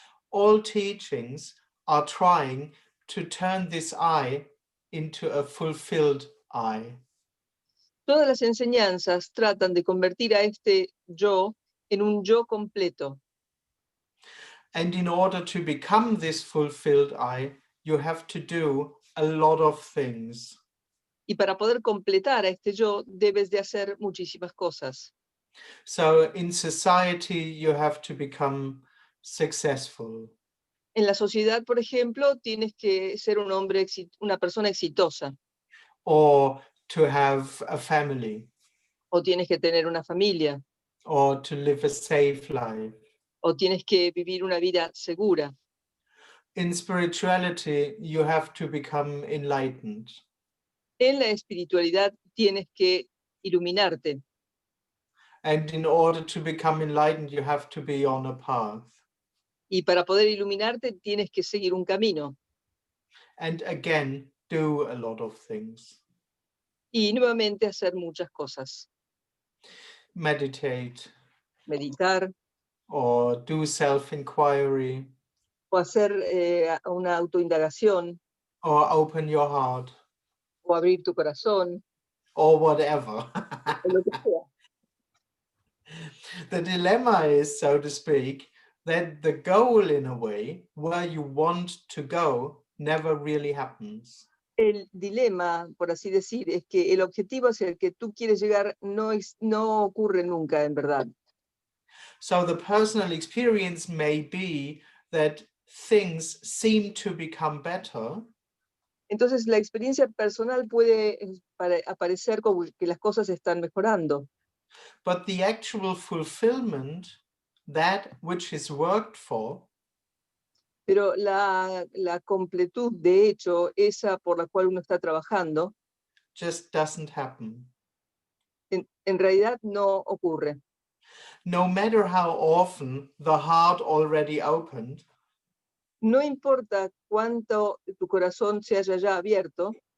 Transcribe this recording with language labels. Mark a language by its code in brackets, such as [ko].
[en] All teachings are trying to turn this I into a fulfilled I. [es] Todas las enseñanzas tratan de convertir a este yo en un yo completo. [en] And in order to become this fulfilled I, you have to do a lot of things. [es] Y para poder completar a este yo, debes de hacer muchísimas cosas. [en] So in society, you have to become successful. [es] En la sociedad, por ejemplo, tienes que ser una persona exitosa. [en] Or to have a family. [es] O tienes que tener una familia. [en] Or to live a safe life. [es] O tienes que vivir una vida segura. [en] In spirituality, you have to become enlightened. [es] En la espiritualidad tienes que iluminarte. [en] And in order to become enlightened, you have to be on a path. [es] Y para poder iluminarte tienes que seguir un camino. [en] and again do a lot of things. [es] Y nuevamente hacer muchas cosas. [en] Meditate [es] Meditar [en] or do self-inquiry [es] o hacer una autoindagación [en] or open your heart [es] o abrir tu corazón [en] or whatever. [es] o lo que sea. [en] The dilemma is, so to speak, that the goal in a way where you want to go never really happens. [es] El dilema, por así decir, es que el objetivo hacia el que tú quieres llegar no ocurre nunca, en verdad. [en] So the personal experience may be that things seem to become better, [es] Entonces, la experiencia personal puede aparecer como que las cosas están mejorando, [en] but the actual fulfillment, that which is worked for, [es] pero la completud, de hecho, esa por la cual uno está trabajando, [en] just doesn't happen. [es] en realidad no ocurre. [en] No matter how often the heart already opened, [es] No importa cuánto tu corazón se haya ya abierto,